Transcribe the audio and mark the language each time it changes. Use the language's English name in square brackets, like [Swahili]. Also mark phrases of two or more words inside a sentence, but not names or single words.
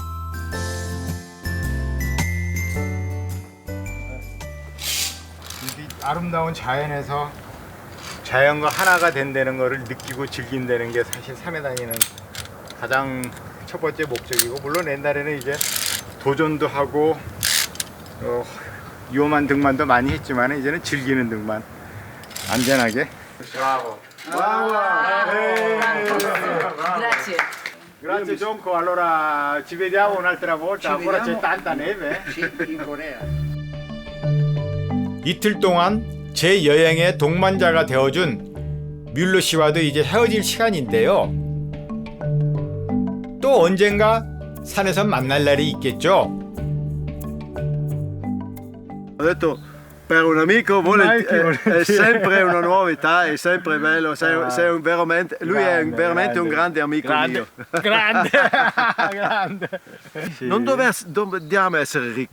[Korean] 이 아름다운 자연에서 자연과 하나가 된다는 것을 느끼고 즐긴다는 게 사실 산에 다니는 가장 첫 번째 목적이고, 물론 옛날에는 이제 도전도 하고 위험한 등반도 많이 했지만 이제는 즐기는 등반, 안전하게. 브라보. [Italian] Grazie. Grazie Gionco, allora ci vediamo un'altra volta, ancora c'è tanta neve. Sì, in Corea. [Korean] 이틀 동안 제 여행의 동반자가 되어준 뮬러 씨와도 이제 헤어질 시간인데요. 또 언젠가 산에서 만날 날이 있겠죠. [Italian] Ho detto per un amico è sempre una novità, è sempre bello, sei veramente, lui è veramente un grande amico mio. grande, grande. Non dobbiamo essere ricchi,